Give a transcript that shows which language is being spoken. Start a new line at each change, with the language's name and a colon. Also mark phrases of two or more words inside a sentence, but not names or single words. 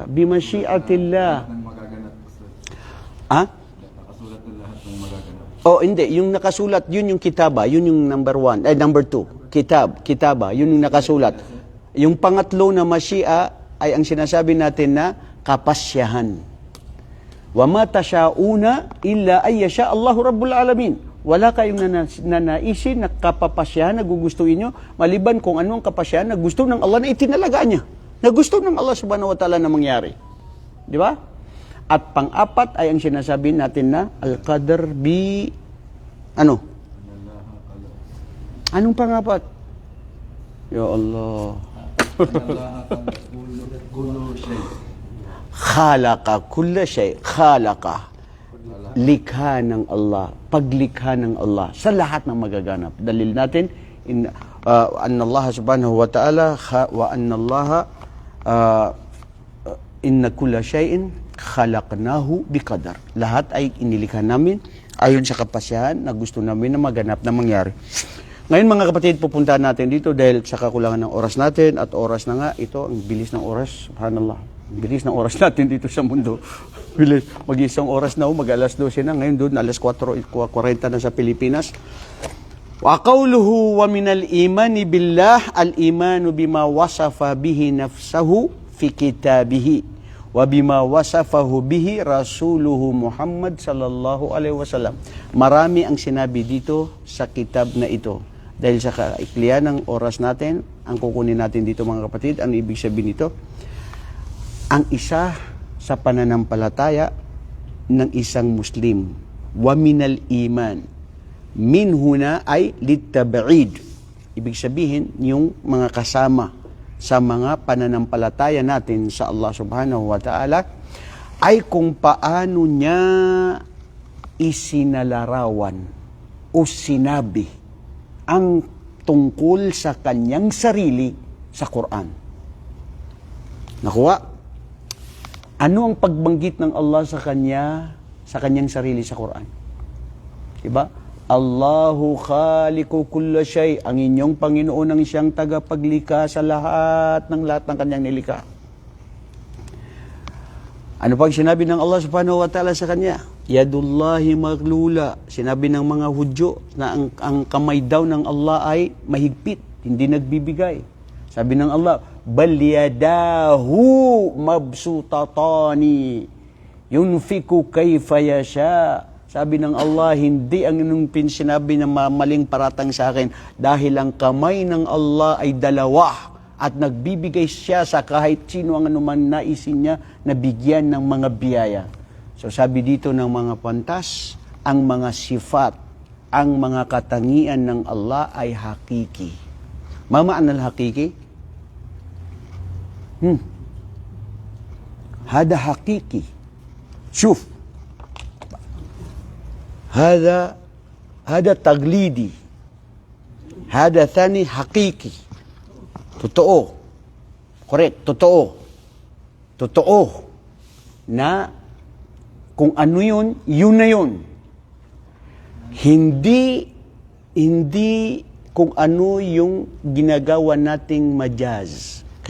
Filipino: Bimasyiatillah. Ng magaganap, Ustad. Ha? Nakasulat ng lahat ng magaganap. Oh, hindi. Yung nakasulat, yun yung kitaba. Yun yung number 2. Kitaba. Yun yung nakasulat. Yung pangatlo na masyiah ay ang sinasabi natin na kapasyahan.
Arabic: وما تشاؤون إلا أن يشاء الله رب العالمين.
Filipino: Wala kayong nanaisin na kapapasyahan na gugustuhin nyo, maliban kung anong kapasyahan na gusto ng Allah na itinalaga niya. Na gusto ng Allah
Arabic: سبحانه وتعالى
Filipino: na mangyari. Di ba? At pang-apat ay ang sinasabi natin na al-qadr bi... Ano? Anong pang-apat?
Arabic: يا الله. خلق كل شيء.
Filipino: Khalaqa. Likha ng Allah. Paglikha ng Allah sa lahat ng magaganap. Dalil natin,
Arabic: أن الله سبحانه وتعالى وأن الله إنا كل شيء خلقناه بقدر.
Filipino: Lahat ay inilikha namin ayon sa kapasyahan na gusto namin na maganap na mangyari. Ngayon mga kapatid, pupuntahan natin dito dahil sa kakulangan ng oras natin at oras na nga, ito ang bilis ng oras, subhanallah. Bilis ng oras natin dito sa mundo. Bilis. Mag-isang oras na, mag-alas 12 na. Ngayon doon, alas 4:40 na sa Pilipinas.
Arabic: وقوله ومن الإيمان بالله الإيمان بما وصف به نفسه في كتابه وبما وصفه به رسوله محمد صلى الله عليه وسلم.
Filipino: Marami ang sinabi dito sa kitab na ito. Dahil sa kaiklian ng oras natin, ang kukunin natin dito mga kapatid, ang ibig sabihin nito, ang isa sa pananampalataya ng isang Muslim,
Arabic: ومن الإيمان، من هنا أي للتبعيض.
Filipino: Ibig sabihin, yung mga kasama sa mga pananampalataya natin sa Allah
Arabic: سبحانه وتعالى,
Filipino: ay kung paano niya isinalarawan o sinabi ang tungkol sa kanyang sarili sa Quran. Nakuha? Ano ang pagbanggit ng Allah sa kanyang sarili sa Quran? Diba?
Arabic: الله خالق كل شيء.
Filipino: Ang inyong Panginoon ang siyang tagapaglikha sa lahat ng kanyang nilikha. Ano pag sinabi ng Allah
Arabic: سبحانه وتعالى
Filipino: sa kanya?
Arabic: يد الله مغلولة.
Filipino: Sinabi ng mga Hudyo na ang kamay daw ng Allah ay mahigpit, hindi nagbibigay. Sabi ng Allah,
Arabic: بل يداه مبسوطتان ينفق كيف يشاء.
Filipino: Sabi ng Allah, hindi ang inong sinabi na maling paratang sa akin dahil ang kamay ng Allah ay dalawa at nagbibigay siya sa kahit sino ang anuman naisin niya na bigyan ng mga biyaya. So sabi dito ng mga pantas, ang mga sifat, ang mga katangian ng Allah ay hakiki.
Arabic: ما معنى الحقيقي؟ هذا حقيقي. شوف. هذا تقليدي. هذا ثاني حقيقي.
Filipino: Totoo. Correct. Totoo. Na kung ano yun, yun na yun. Hindi kung ano yung ginagawa nating majaz.